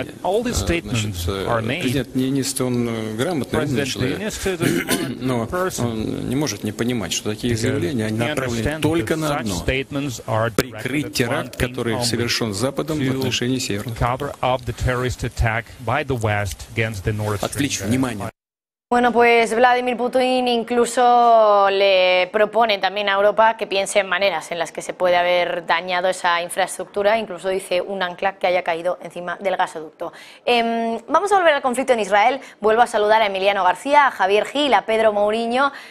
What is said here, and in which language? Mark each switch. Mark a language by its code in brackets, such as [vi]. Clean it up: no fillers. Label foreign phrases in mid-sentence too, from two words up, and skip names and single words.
[ru] Президент Ниинистö, он грамотный, умный человек, но он не может не понимать, что такие заявления, они направлены только на одно — прикрыть теракт, который совершен Западом в отношении Северной. Отвлечь внимание. [es] Bueno, pues Vladimir Putin incluso le propone también a Europa que piense en maneras en las que se puede haber dañado esa infraestructura, incluso dice un ancla que haya caído encima del gasoducto. Vamos a volver al conflicto en Israel. Vuelvo a saludar a Emiliano García, a Javier Gil, a Pedro Mourinho.